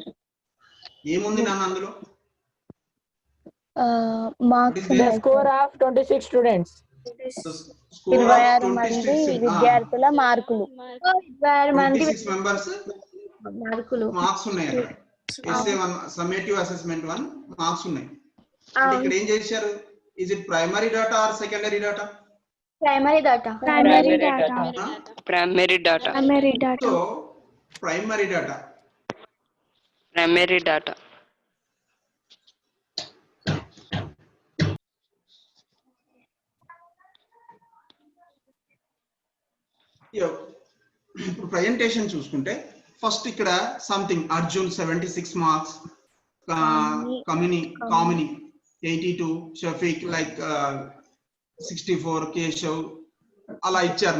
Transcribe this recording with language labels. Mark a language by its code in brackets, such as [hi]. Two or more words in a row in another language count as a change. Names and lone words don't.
[te] ఏముంది నాన్న అందులో? [en] Marks The score of 26 students. Score of [te] 26 మంది 26 విద్యార్థుల మార్కులు. 26 మెంబర్స్ మార్కులు. మార్క్స్ ఉన్నాయి అక్కడ. SA1 [en] summative assessment 1 marks [te] ఉన్నాయి. అంటే ఇక్కడ ఏం చేశారు? [en] is it primary data or secondary data? primary data. Primary data. Primary data. Primary data. so primary data. Primary data. [te] ఇప్పుడు ప్రజెంటేషన్ చూసుకుంటే ఫస్ట్ ఇక్కడ సంథింగ్ అర్జున్ 76 మార్క్స్, కామిని 82, షఫీక్ లైక్ 64, కేశవ్ అలా ఇచ్చారు.